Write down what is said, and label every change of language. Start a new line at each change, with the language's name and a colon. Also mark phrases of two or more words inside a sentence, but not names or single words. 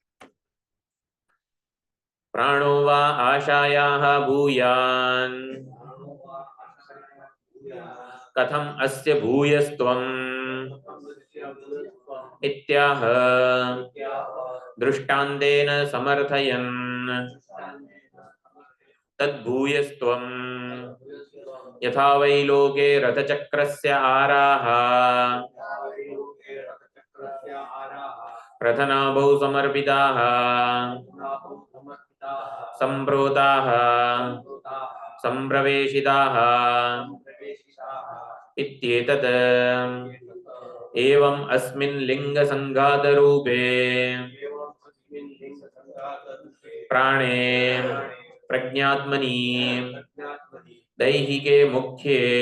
Sanskrit: પ્રાણો વા આશાયાઃ ભૂયાન કથમ અસ્ય ભૂયસ્ત્વમ ઇત્યાહ દૃષ્ટાંતેન સમર્થયન તદ્ભૂયસ્ત્વમ યથા વૈ લોકે રથચક્રસ્ય આરાહ રથનાભૌ સમર્પિતાઃ સંપ્રોતાઃ સંપ્રવેશિતાઃ इत्येतत् एवम् अस्मिन् लिंग संघात रूपे प्राणे प्रज्ञात्मनि दैहिके मुख्ये